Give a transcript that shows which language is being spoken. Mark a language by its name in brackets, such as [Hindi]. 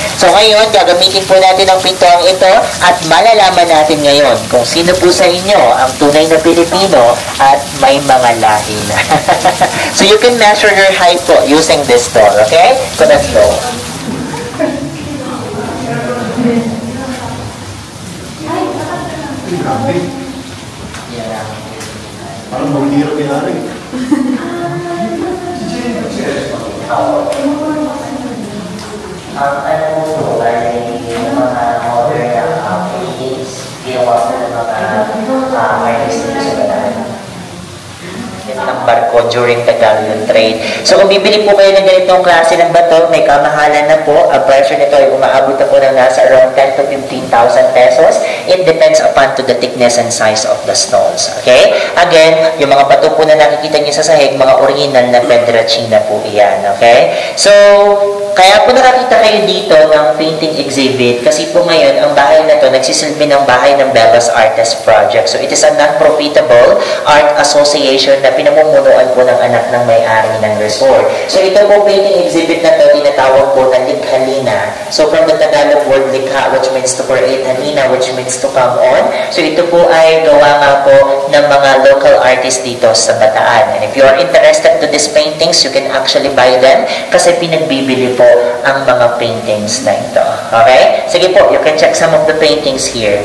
[Filipino] So ngayon, gagamitin po natin ang pintuan ito at malalaman natin ngayon kung sino po sa inyo ang tunay na Pilipino at may mga lahi na. [English] So you can measure your height po using this tool, okay? So let's go. [Filipino] Parang maghihirap yung hari. Ang ano po ay yung mga modern na paintings, ginawa po ng mga artists dito sa Bataan. Ng barko during the galleon trade. So kung bibili po kayo ng ganitong klase ng bato, may kamahalan na po. Ang presyo nito ay umaabot na po ng nasa around 10 to 15,000 pesos. [English] It depends upon to the thickness and size of the stones. Okay? [Filipino] Again, yung mga bato po na nakikita niyo sa sahig, mga original na Pedrachina po iyan. Okay? So, kaya po nakakita kayo dito ng painting exhibit kasi po ngayon, ang bahay na to nagsisilbi ng bahay ng Bellas Artist Project. So, it is a non-profitable art association na pinamumunuan po ng anak ng may-ari ng resort. So, ito po painting exhibit na to, tinatawag po na Likhalina. [English] So, from the Tagalog word likha, which means to create, halina, which means to come on. [Filipino] So, ito po ay gawa nga po ng mga local artists dito sa Bataan. And if you are interested to these paintings, you can actually buy them kasi pinagbibili po ang mga paintings na ito. [English] Okay? Sige po, you can check some of the paintings here.